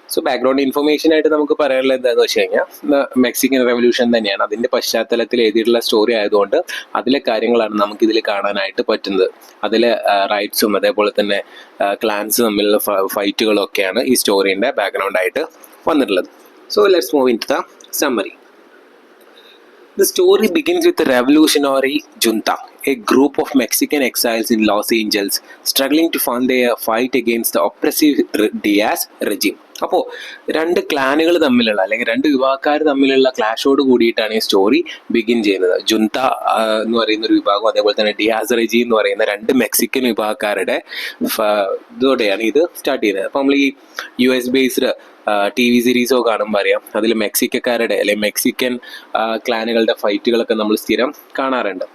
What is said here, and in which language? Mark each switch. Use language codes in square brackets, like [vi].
[ml] So background information ആയിട്ട് നമുക്ക് പറയാനുള്ളത് എന്താണെന്ന് വെച്ച് കഴിഞ്ഞാൽ മെക്സിക്കൻ റെവല്യൂഷൻ തന്നെയാണ് അതിൻ്റെ പശ്ചാത്തലത്തിൽ എഴുതിയിട്ടുള്ള സ്റ്റോറി ആയതുകൊണ്ട് അതിലെ കാര്യങ്ങളാണ് നമുക്കിതിൽ കാണാനായിട്ട് പറ്റുന്നത്. അതിലെ റൈറ്റ്സും അതേപോലെ തന്നെ ക്ലാൻസ് തമ്മിലുള്ള ഫൈറ്റുകളും ഒക്കെയാണ് ഈ സ്റ്റോറീൻ്റെ ബാക്ക്ഗ്രൗണ്ട് ആയിട്ട് വന്നിട്ടുള്ളത്. [en] So let's move into the summary. The story begins with a revolutionary junta, a group of Mexican exiles in Los Angeles struggling to fund their fight against the oppressive Diaz regime. [ml] അപ്പോൾ രണ്ട് ക്ലാനുകൾ തമ്മിലുള്ള അല്ലെങ്കിൽ രണ്ട് വിഭാഗക്കാർ തമ്മിലുള്ള ക്ലാഷോട് കൂടിയിട്ടാണ് ഈ story begin ചെയ്യുന്നത്. ജുന്ത എന്ന് പറയുന്ന ഒരു വിഭാഗം, അതേപോലെ തന്നെ ഡിയാസ് റെജി എന്ന് പറയുന്ന രണ്ട് മെക്സിക്കൻ വിഭാഗക്കാരുടെ ഇതോടെയാണ് ഇത് സ്റ്റാർട്ട് ചെയ്യുന്നത്. അപ്പോൾ നമ്മൾ ഈ US ബേസ്ഡ് TV സീരീസോ കാണുമ്പോൾ അറിയാം, അതിൽ മെക്സിക്കക്കാരുടെ അല്ലെങ്കിൽ മെക്സിക്കൻ ക്ലാനുകളുടെ ഫൈറ്റുകളൊക്കെ നമ്മൾ സ്ഥിരം കാണാറുണ്ട്.